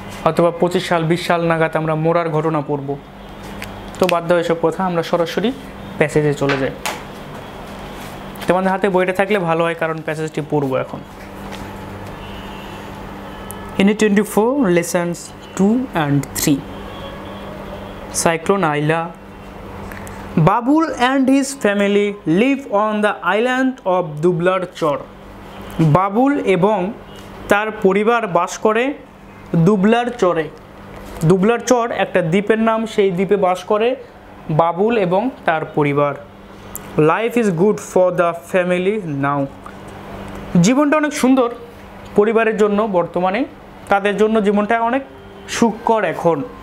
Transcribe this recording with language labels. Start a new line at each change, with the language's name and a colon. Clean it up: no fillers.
Bangla: অথবা 25 সাল, 20 সাল নাগাদ আমরা মোরার ঘটনা পড়ব। তো বাধ্য এসব কথা, আমরা সরাসরি প্যাসেজে চলে যাই। তোমাদের হাতে বইটা থাকলে ভালো হয়, কারণ প্যাসেজটি পড়বো এখন।
English: Unit 24 lessons 2 and 3, cyclone Aila. Babul and his family live on the island of Dublar Char.
Bangla: বাবুল এবং তার পরিবার বাস করে দুবলার চরে। দুবলার চর একটা দ্বীপের নাম, সেই দ্বীপে বাস করে বাবুল এবং তার পরিবার।
English: Life is good for the family now.
Bangla: জীবনটা অনেক সুন্দর পরিবারের জন্য, বর্তমানে তাদের জন্য জীবনটা অনেক সুখকর এখন।